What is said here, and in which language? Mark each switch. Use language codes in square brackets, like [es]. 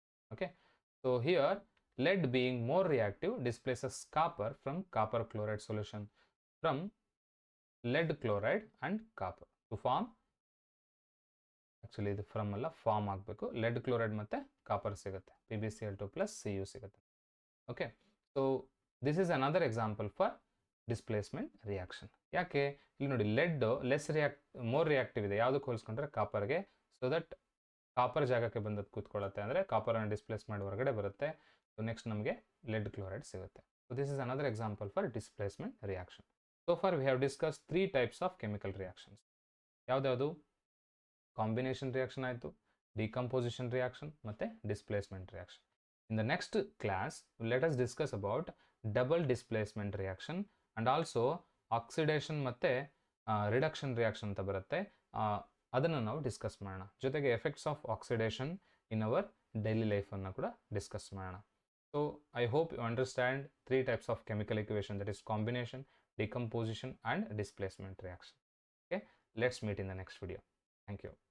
[en] Okay, so here lead being more reactive displaces copper from copper chloride solution from lead chloride and copper to form, actually [kn] ಇದು from ಅಲ್ಲ, form ಆಗಬೇಕು. LED chloride ಮತ್ತೆ copper ಸಿಗುತ್ತೆ, PbCl2 plus Cu ಸಿಗುತ್ತೆ. [en] Okay, so this is another example for displacement reaction. ಯಾಕೆ? [kn] ಇಲ್ಲಿ ನೋಡಿ, LED more reactive ಇದೆ, ಯಾವುದಕ್ಕೆ ಹೋಲಿಸ್ಕೊಂಡ್ರೆ ಕಾಪರ್ಗೆ. ಸೊ ದಟ್ ಕಾಪರ್ ಜಾಗಕ್ಕೆ ಬಂದದ್ದು ಕೂತ್ಕೊಳ್ಳುತ್ತೆ, ಅಂದರೆ ಕಾಪರನ್ನು ಡಿಸ್ಪ್ಲೇಸ್ ಮಾಡಿ ಹೊರಗಡೆ ಬರುತ್ತೆ. ಸೊ ನೆಕ್ಸ್ಟ್ ನಮಗೆ ಲೆಡ್ ಕ್ಲೋರೈಡ್ ಸಿಗುತ್ತೆ. [en] So this is another example for displacement reaction. So far we have discuss 3 types of chemical reactions. ಯಾವ್ದ್ಯಾವುದು? [kn] Combination reaction ಆಯಿತು, ಡಿಕಂಪೋಸಿಷನ್ ರಿಯಾಕ್ಷನ್ ಮತ್ತು displacement reaction. [en] in the next class let us discuss about double displacement reaction and also oxidation ಮತ್ತು reduction reaction [kn] ಅಂತ ಬರುತ್ತೆ. ಅದನ್ನು ನಾವು discuss ಮಾಡೋಣ. ಜೊತೆಗೆ [en] effects of oxidation in our daily ಲೈಫನ್ನು [kn] ಕೂಡ ಡಿಸ್ಕಸ್ ಮಾಡೋಣ. [en] So I hope you understand three types of chemical equation, that is combination, decomposition and displacement reaction. Okay, let's meet in the next video. Thank you.